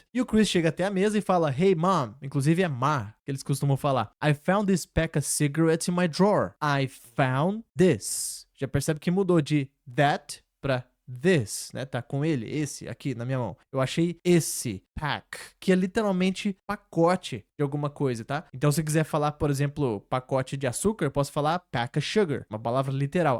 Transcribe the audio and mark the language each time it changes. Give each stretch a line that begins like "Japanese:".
Portuguese: E o Chris chega até a mesa e fala,
English: hey mom,
Portuguese: inclusive é ma, que eles costumam falar.
English: I found this pack of cigarettes in my drawer. I found this.
Portuguese: Já percebe que mudou de that pra this, né? Tá com ele, esse aqui na minha mão. Eu achei esse pack, que é literalmente pacote de alguma coisa, tá? Então, se quiser falar, por exemplo, pacote de açúcar, eu posso falar
English: pack of sugar,
Portuguese: uma palavra literal.